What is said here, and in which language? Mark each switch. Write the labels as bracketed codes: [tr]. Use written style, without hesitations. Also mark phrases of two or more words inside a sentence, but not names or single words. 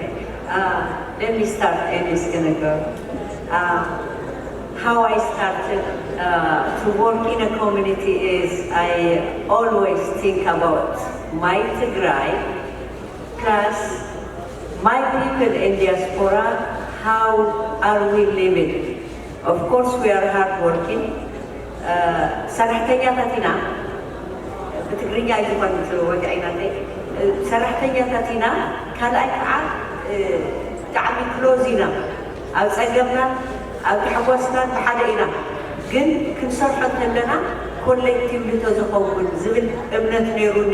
[en] Let me start, and it's gonna go. How I started to work in a community is I always think about my Tigray plus my people in diaspora. How are we living? Of course, we are hardworking. [ti] ሰራሕተኛታትና በትግርኛ ይዝኳን ወዲዓይናተ ሰራሕተኛታትና ካልኣይ ከዓ ብጣዕሚ ክሎዝ ኢና ኣብ ፀገምና ኣብ ተሓጓስናን ብሓደ ኢና ግን ክንሰርሖ ከለና ኮሌክቲቭ ተዝኸውን ዝብል እምነት ነይሩኒ